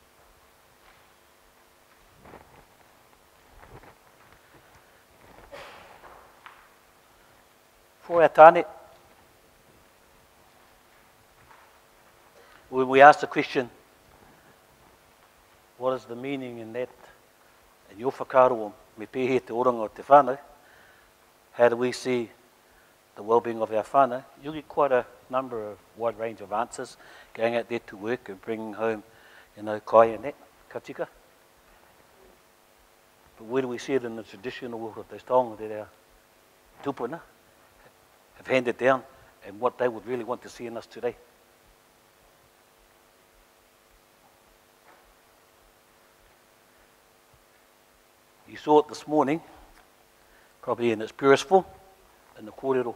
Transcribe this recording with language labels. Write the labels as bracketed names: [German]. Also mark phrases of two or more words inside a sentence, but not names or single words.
[English] For our tāne, when we ask the question, what is the meaning in that, in your [Māori] whakaaro me pehe te oranga o te whānau, [English] how do we see the well-being of our whānau? You'll get quite a number of wide range of answers, going out there to work and bringing home, kai and that, [Māori] ka tika. [English] But where do we see it in the traditional world of those taonga that our tupuna have handed down, and what they would really want to see in us today? You saw it this morning, probably in its purest form, in the kōrero.